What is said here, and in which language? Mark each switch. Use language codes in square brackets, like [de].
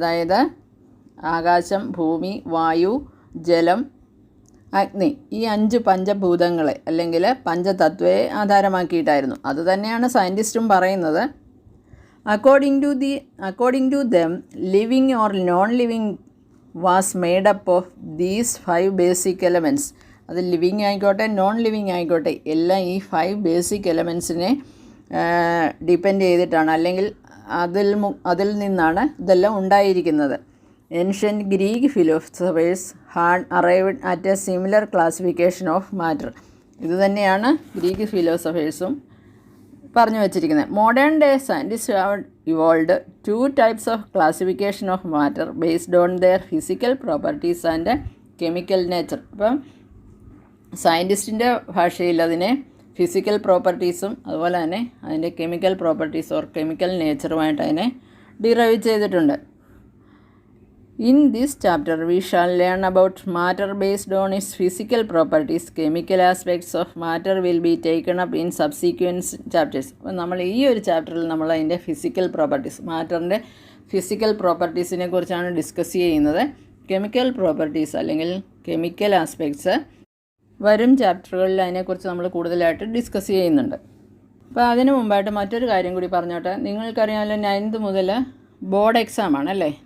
[ml] അതായത് ആകാശം, ഭൂമി, വായു, ജലം, അഗ്നി, ഈ 5 പഞ്ചഭൂതങ്ങളെ അല്ലെങ്കിൽ പഞ്ചതത്വയെ ആധാരമാക്കിയിട്ടായിരുന്നു. അതുതന്നെയാണ് സയൻറ്റിസ്റ്റും പറയുന്നത്. [en] According to them, living or non-living was made up of these 5 basic elements. [ml] അത് ലിവിങ് ആയിക്കോട്ടെ നോൺ ലിവിങ് ആയിക്കോട്ടെ എല്ലാം ഈ 5 ബേസിക് എലമെൻസിനെ ഡിപ്പെൻഡ് ചെയ്തിട്ടാണ്, അല്ലെങ്കിൽ അതിൽ നിന്നാണ് ഇതെല്ലാം ഉണ്ടായിരിക്കുന്നത്. [en] Ancient Greek philosophers had arrived at a similar classification of matter. [ml] ഇത് തന്നെയാണ് ഗ്രീക്ക് ഫിലോസഫേഴ്സും പറഞ്ഞു വച്ചിരിക്കുന്നത്. [en] Modern day scientist have evolve 2 types of classification of matter based on their physical properties and chemical nature. [ml] അപ്പം സയൻറ്റിസ്റ്റിൻ്റെ ഭാഷയിൽ അതിനെ ഫിസിക്കൽ പ്രോപ്പർട്ടീസും അതുപോലെ തന്നെ അതിൻ്റെ കെമിക്കൽ പ്രോപ്പർട്ടീസ് ഓർ കെമിക്കൽ നേച്ചറുമായിട്ട് അതിനെ ഡിറൈവ് ചെയ്തിട്ടുണ്ട്. [en] In this chapter, we shall learn about matter based on its physical properties. Chemical aspects of matter will be taken up in subsequent chapters. [ml] അപ്പോൾ നമ്മൾ ഈ ഒരു ചാപ്റ്ററിൽ നമ്മൾ അതിൻ്റെ ഫിസിക്കൽ പ്രോപ്പർട്ടീസ്, മാറ്ററിൻ്റെ ഫിസിക്കൽ പ്രോപ്പർട്ടീസിനെ കുറിച്ചാണ് ഡിസ്കസ് ചെയ്യുന്നത്. കെമിക്കൽ പ്രോപ്പർട്ടീസ് അല്ലെങ്കിൽ കെമിക്കൽ ആസ്പെക്ട്സ് വരും ചാപ്റ്ററുകളിൽ അതിനെക്കുറിച്ച് നമ്മൾ കൂടുതലായിട്ട് ഡിസ്കസ് ചെയ്യുന്നുണ്ട്. അപ്പോൾ അതിന് മുമ്പായിട്ട് മറ്റൊരു കാര്യം കൂടി പറഞ്ഞോട്ടെ. നിങ്ങൾക്കറിയാമല്ലോ 9th മുതൽ ബോർഡ് എക്സാമാണ് അല്ലേ?